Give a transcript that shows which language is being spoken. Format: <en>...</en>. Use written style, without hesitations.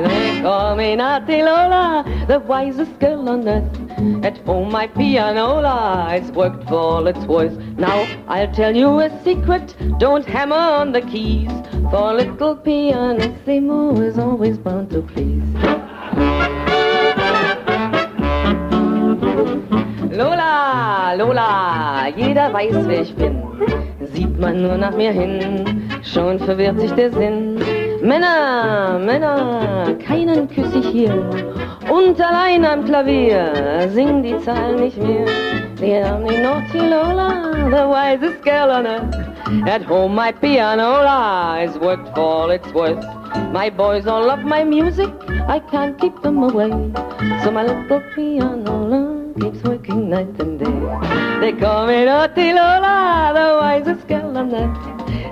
<en>They call me Naughty Lola, the wisest girl on earth. At home my pianola is worked for all it's worth. Now I'll tell you a secret, don't hammer on the keys. For little pianissimo is always bound to please.</en> <de>Lola, Lola, jeder weiß, wer ich bin. Sieht man nur nach mir hin, schon verwirrt sich der Sinn. Männer, Männer, keinen küss ich hier. Und allein am Klavier singen die Zahlen nicht mehr.</de> <en>The only naughty Lola, the wisest girl on earth. At home my pianola is worked for all it's worth. My boys all love my music, I can't keep them away. So my little pianola keeps working night and day. They call me Naughty Lola, the wisest girl on earth.</en>